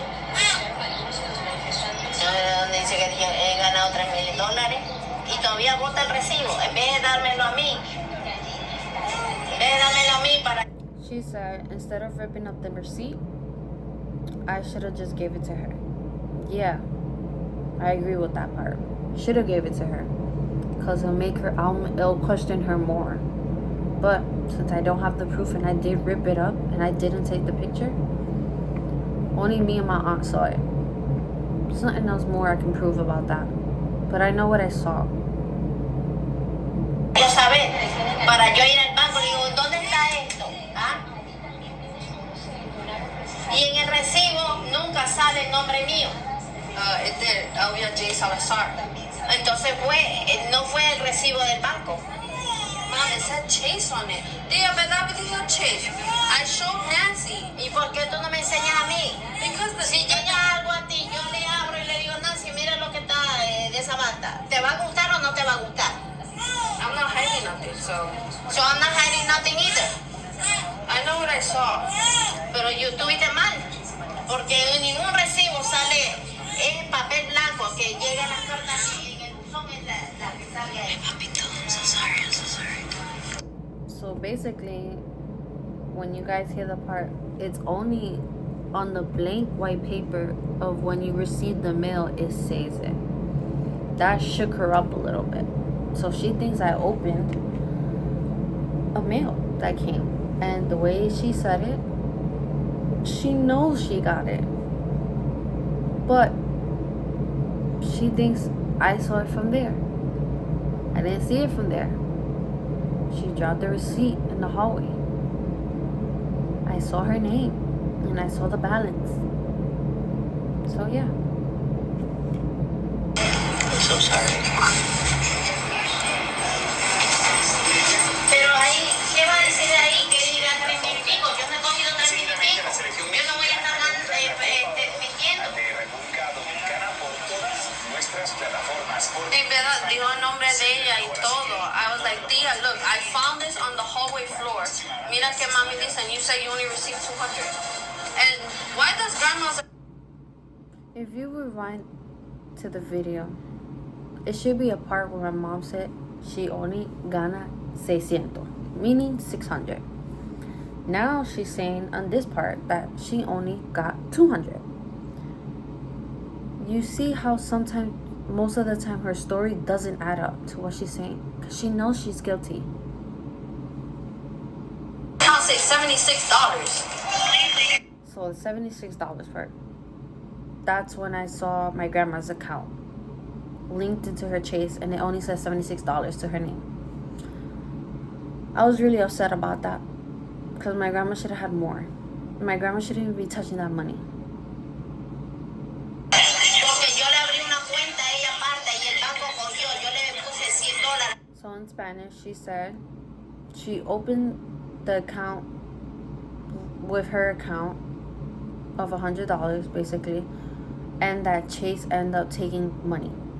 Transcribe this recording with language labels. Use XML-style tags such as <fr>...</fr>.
<es>Donde dice que he ganado $3,000 y todavía bota el recibo en vez de dármelo a mí. En vez de dármelo a mí para.</es> <en>She said instead of ripping up the receipt, I should have just gave it to her. Yeah, I agree with that part. Should have gave it to her, cause it'll question her more. But since I don't have the proof and I did rip it up and I didn't take the picture, only me and my aunt saw it. There's nothing else more I can prove about that. But I know what I saw.</en> <es>Yo saber, para yo ir al banco, le digo, ¿dónde está esto? ¿Ah? Y en el recibo nunca sale el nombre mío.</es> <en>It did. Elvia J. Salazar.</en> <es>Entonces no fue el recibo del banco.</es> <en>Mom, it said Chase on it.</en> <es>Tía, ¿verdad que dijo Chase?</es> <en>I showed Nancy.</en> <es>¿Y por qué tú no me enseñas a mí?</es> <en>Because</en> <es>Si llega algo a ti, yo le abro y le digo, Nancy, mira lo que está de esa banda. ¿Te va a gustar o no te va a gustar?</es> <en>I'm not hiding nothing, so So I'm not hiding nothing either. I know what I saw. Pero yo estuviste mal. Porque en ningún recibo sale en papel blanco que llega a las cartas y en el buzón es la que sale ahí. I'm so sorry, I'm so sorry. So basically, when you guys hear the part, it's only on the blank white paper of when you receive the mail, it says it. That shook her up a little bit. So she thinks I opened a mail that came. And the way she said it, she knows she got it. But she thinks I saw it from there. I didn't see it from there. She dropped the receipt in the hallway. I saw her name and I saw the balance. So yeah. I'm so sorry.</en> <es>Pero ahí, ¿qué va a decir ahí? Que diga 3,000 y pico. Yo no he cogido 3,000 y pico. Yo no voy a estar mintiendo. De República Dominicana por todas nuestras plataformas. En verdad, dijo el nombre de ella y todo.</es> <en>I was like, Tia, look, I found this on the hallway floor.</en> <es>Mira que mami dice,</es> <en>and you said you only received 200. And why does grandma's... If you rewind to the video, it should be a part where my mom said she only gana 600, meaning 600. Now she's saying on this part that she only got 200. You see how sometimes, most of the time, her story doesn't add up to what she's saying because she knows she's guilty. I'll say $76. So the $76 part. That's when I saw my grandma's account linked into her Chase, and it only says $76 to her name. I was really upset about that because my grandma should have had more. My grandma shouldn't even be touching that money.</en> <es>Porque yo le abrí una cuenta a ella aparte y el banco cogió. Yo le puse $100.</es> <en>So in Spanish, she said she opened the account with her account of $100 basically, and that Chase ended up taking money.</en>